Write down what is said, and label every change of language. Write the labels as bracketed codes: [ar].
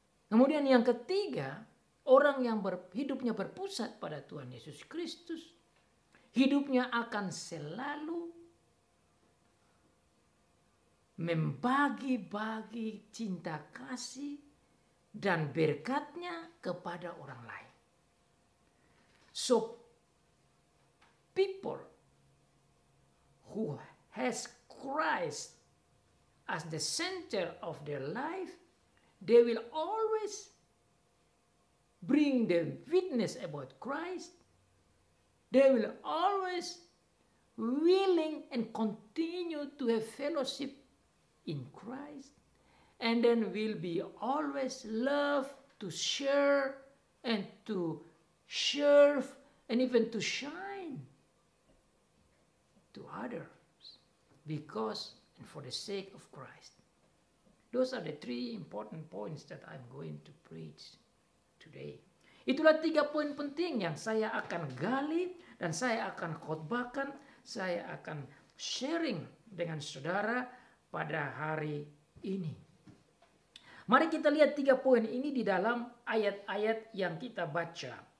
[id] Kemudian yang ketiga, orang yang hidupnya berpusat pada Tuhan Yesus Kristus, hidupnya akan selalu membagi-bagi cinta kasih dan berkatnya kepada orang lain. [en] So people who has Christ as the center of their life, they will always bring the witness about Christ. They will always willing and continue to have fellowship in Christ. And then will be always love to share and to serve and even to shine to others because and for the sake of Christ. Those are the 3 important points that I'm going to preach today. [id] Itulah 3 poin penting yang saya akan gali dan saya akan khotbahkan, saya akan sharing dengan saudara pada hari ini. Mari kita lihat 3 poin ini di dalam ayat-ayat yang kita baca.